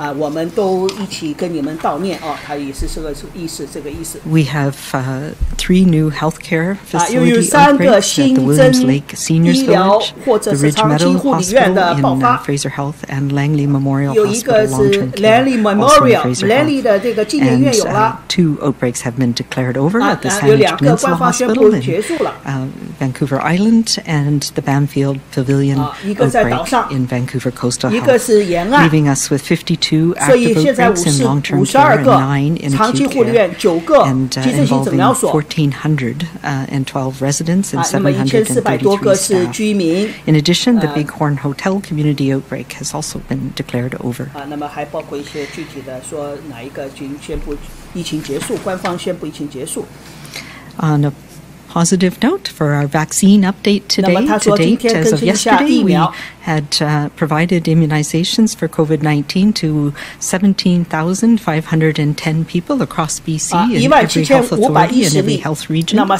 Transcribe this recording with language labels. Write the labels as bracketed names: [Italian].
[Chinese] 我们都一起跟你们悼念啊，他也是这个意思，这个意思。 [English] We have 3 new healthcare facility outbreaks at the Williams Lake Seniors Village, the Ridge Meadow Hospital in Fraser Health, and Langley Memorial Hospital Long-Term Care, also in Fraser Health. And 2 outbreaks have been declared over at the Sandwich Peninsula Hospital in Vancouver Island and the Banfield Pavilion outbreak in Vancouver Coastal Health. Leaving us with 52 active outbreaks in long-term care and 9 in acute care, and involving 1,412 residents and 733 staff. In addition, the Bighorn Hotel community outbreak has also been declared over. [Chinese] 那么还包括一些具体的，说哪一个已经宣布疫情结束，官方宣布疫情结束。 [English] On a positive note for our vaccine update today, to date, as of yesterday, we had provided immunizations for COVID-19 to 17,510 people across BC in every health authority and every health region.